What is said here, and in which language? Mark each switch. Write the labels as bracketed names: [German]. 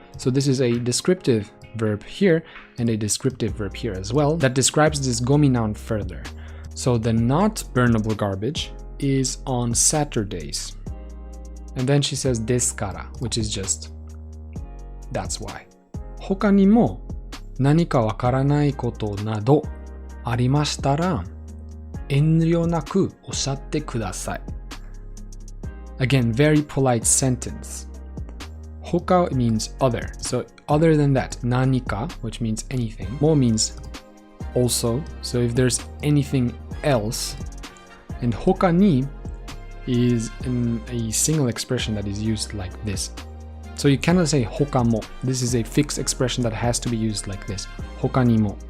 [English] So this is a descriptive verb here and a descriptive verb here as well that describes this gomi noun further. So the not burnable garbage is on Saturdays. And then she says deskara, which is just, that's why. [Japanese] 他にも何かわからないことなどありましたら遠慮なくおっしゃってください。 [English] Again, very polite sentence. Hoka means other. So other than that, nanika, which means anything. Mo means also. So if there's anything else. And hoka ni is a single expression that is used like this. So you cannot say hoka mo. This is a fixed expression that has to be used like this. Hoka ni mo.